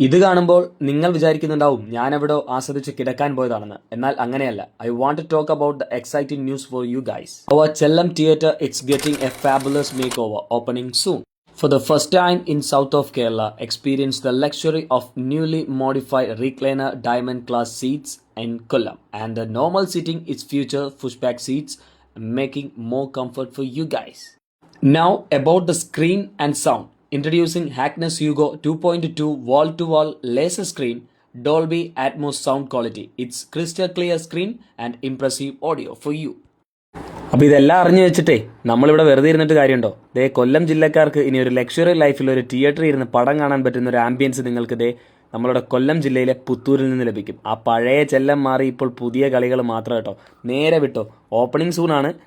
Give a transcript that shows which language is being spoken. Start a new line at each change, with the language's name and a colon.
Malayalam: ഇത് കാണുമ്പോൾ നിങ്ങൾ വിചാരിക്കുന്നുണ്ടാവും ഞാനെവിടോ ആസ്വദിച്ച് കിടക്കാൻ പോയതാണെന്ന്. എന്നാൽ അങ്ങനെയല്ല.
English: I want to talk about the exciting news for you guys. Our Chellam theatre it's getting a fabulous makeover opening soon. For the first time in south of Kerala, experience the luxury of newly modified recliner diamond class seats in Kollam, and the normal seating is future pushback seats, making more comfort for you guys. Now about the screen and sound. Introducing Hackness Hugo 2.2 wall-to-wall laser screen, Dolby Atmos sound quality. It's crystal clear screen and impressive audio for you.
Malayalam: അപ്പോൾ ഇതെല്ലാം അറിഞ്ഞു വെച്ചിട്ടേ നമ്മളിവിടെ വെറുതെ ഇരുന്നിട്ട് കാര്യമുണ്ടോ? ദേ കൊല്ലം ജില്ലക്കാർക്ക് ഇനി ഒരു ലക്ഷറി ലൈഫിൽ ഒരു തിയേറ്ററിൽ ഇരുന്ന് പടം കാണാൻ പറ്റുന്ന ഒരു ആംബിയൻസ് നിങ്ങൾക്ക് ദേ നമ്മളുടെ കൊല്ലം ജില്ലയിലെ പുത്തൂരിൽ നിന്ന് ലഭിക്കും. ആ പഴയ ചെല്ലം മാറി ഇപ്പോൾ പുതിയ കളികൾ മാത്രം കേട്ടോ. നേരെ വിട്ടോ, ഓപ്പണിംഗ് സൂണാണ്.